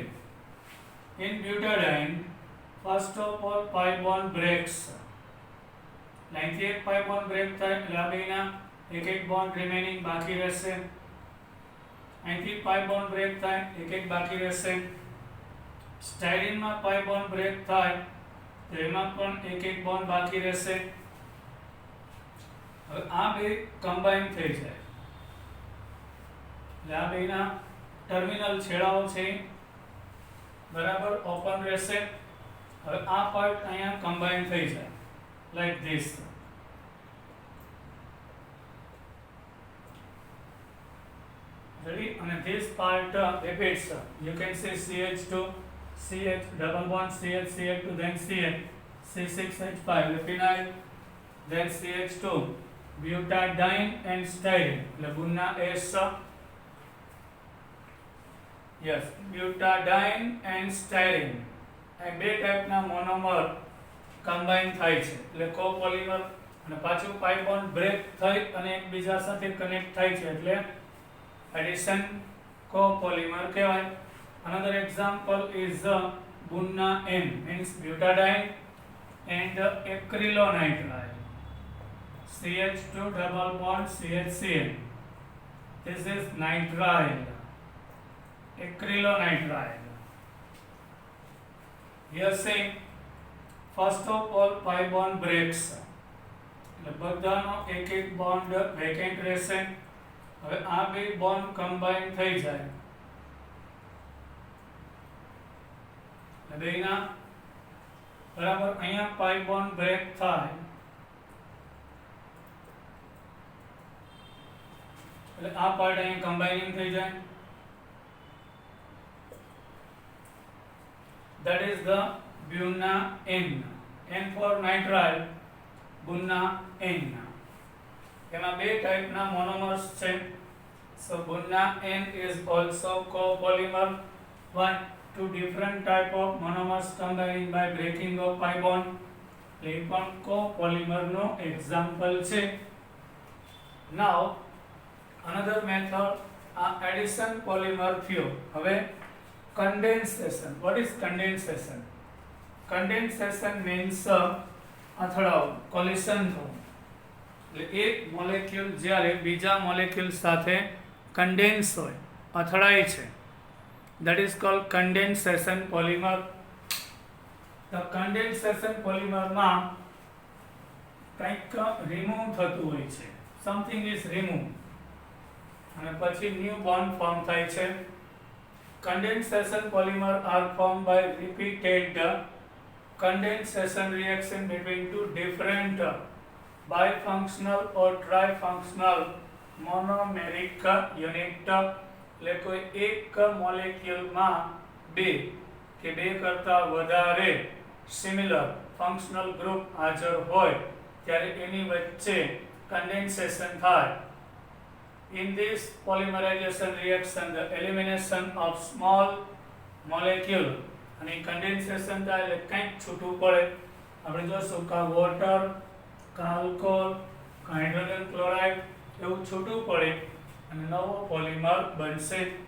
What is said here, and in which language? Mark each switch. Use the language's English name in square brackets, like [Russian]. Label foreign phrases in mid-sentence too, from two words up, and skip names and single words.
[English] In butadiene first of all pi bond breaks, [Gujarati] અહીંથી એક [English] pi bond break [Gujarati] થાય એટલે આ બેના એક બોન્ડ રિમેનિંગ બાકી રહેશે, અહીંથી [English] pi bond break [Gujarati] થાય એક બાકી રહેશે. સ્ટાયરીનમાં [English] pi bond break [Gujarati] થાય તો એમાં પણ એક બોન્ડ બાકી રહેશે. હવે આ બે કમ્બાઈન થઈ જાય એટલે આ બેના ટર્મિનલ છેડાઓ છે બરાબર ઓપન રહેશે. હવે આ પાર્ટ અહીંયા કમ્બાઈન થઈ જાય [English] like this. Ready? And this part repeats. You can say CH2, CH double bond, CH, CH2, then CH, C6H5, phenyl, then CH2, butadiene and styrene. Laguna S. Yes, butadiene and styrene. [Gujarati] આ બે ટાઈપના મોનોમર કમ્બાઈન થાય છે એટલે કોપોલિમર, અને પાછું [English] pi bond break [Gujarati] થઈ અને એકબીજા સાથે કનેક્ટ થાય છે એટલે [English] addition copolymer [Gujarati] કહેવાય. [English] Another example is Bunna N means butadiene and acrylonitrile, CH2 double bond CHCl. This is nitrile, acrylonitrile. Here saying first of all pi bond breaks [Gujarati] એટલે બધાનો એક બોન્ડ વેકેન્ટ રહેશે. હવે આ બે [English] bond combine [Gujarati] થઈ જાય એટલે બેના બરાબર અહીંયા [English] pi bond break [Gujarati] થાય એટલે આ પાર્ટ અહીંયા કમ્બાઈનિંગ થઈ જાય. [English] That is the Bunna N. N for nitrile, Bunna N. [Gujarati] એમાં બે ટાઈપના મોનોમર્સ છે. [English] So Bunna N is also copolymer. One, two different type of monomers combining by breaking of pi bond. [Gujarati] એ પણ copolymer નો example છે. [English] Now another method, addition polymer theory. હવે condensation. What is condensation? Condensation means અથડાવું, collision થવું. [Gujarati] એટલે એક મોલેક્યુલ જ્યારે બીજા મોલેક્યુલ સાથે કન્ડેન્સ હોય, અથડાય છે, [English] that is called condensation polymer. The condensation polymer [Gujarati] માં કંઈક રિમૂવ થતું હોય છે, [English] something is removed [Gujarati] અને પછી [English] new bond form [Gujarati] થાય છે. [English] Condensation polymer are formed by repeated condensation reaction between two different bifunctional or trifunctional monomeric unit. [Gujarati] એટલે કોઈ એક મોલેક્યુલમાં બે કે બે કરતા વધારે [English] similar functional group [Gujarati] હાજર હોય ત્યારે એની વચ્ચે કન્ડેન્સેશન થાય. [English] In this polymerization reaction, the elimination of small molecule [Gujarati] અને કન્ડેન્સેશન થાય એટલે કંઈક છૂટું પડે. આપણે જોશું કે વોટર, આલ્કોહોલ, [English] hydrogen chloride [Gujarati] એવું છૂટું પડે અને નવો પોલિમર બનશે.